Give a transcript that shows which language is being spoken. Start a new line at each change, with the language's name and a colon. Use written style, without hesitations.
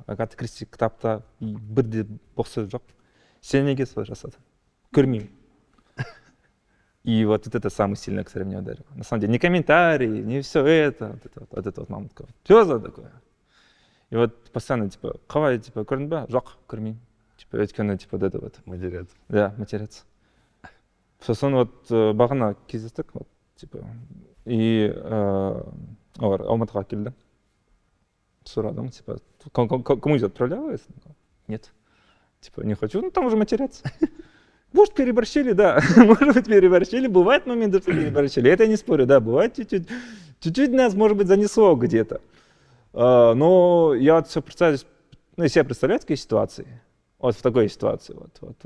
Kazakh: Агата Кристи кітапта бірде бақсыз жоқ. Сен неге солай жасадың? Көрмеймін.
Russian: И вот это самый сильный, который меня ударил. На самом деле, не комментарии, не все это, вот это вот мамка. Что за такое? И вот постоянно, типа,
Kazakh: қалай, типа, көрдің ба? Жоқ, көрмеймін.
Russian: Типа,
Kazakh: өйткені,
Russian: типа, вот это вот. Матерятся. Да, матерятся.
Kazakh: Сосын вот бағана кездестік, вот, типа, и олар Алматыға келді. Сұрадым,
Russian: типа, кому-нибудь отправляла? Нет. Типа, не хочу, ну там уже матерятся. Может, переборщили, да, может быть, переборщили, бывают моменты, что переборщили, это я не спорю, да, бывает чуть-чуть нас, может быть, занесло где-то. Но я вот все представляю, ну, себе представляю такие ситуации, вот в такой ситуации, вот.